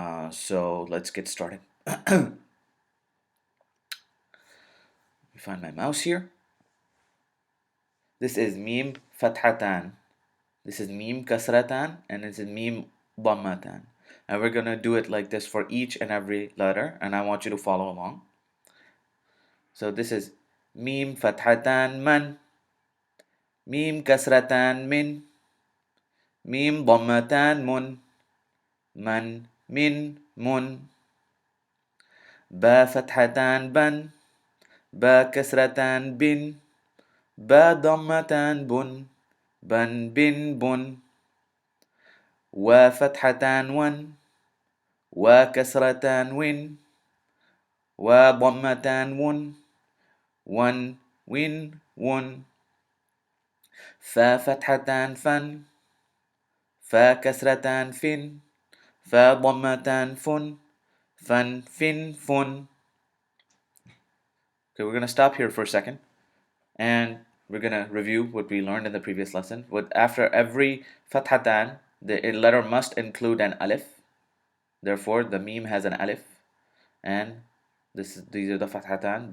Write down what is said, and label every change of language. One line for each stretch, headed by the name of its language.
English: So, let's get started. Let me find my mouse here. This is mim fathatan. This is mim kasratan, and this is mim dhammatan. And we're going to do it like this for each and every letter, and I want you to follow along. So, this is mim fathatan man, mim kasratan min, mim dhammatan mun,
Arabic: من من من با فتحتان بن با كسرتان بن با ضمتان بن بن بن بن وفتحتان ون وكسرتان ون وضمتان ون ون ون ون فا فتحتان فن فا كسرتان فن فا ضمتان فن فن فن فن.
English: Okay, we're going to stop here for a second, and we're going to review what we learned in the previous lesson. After every fathatan, the letter must include an alif. Therefore, the meme has an alif, and these are the fathatan.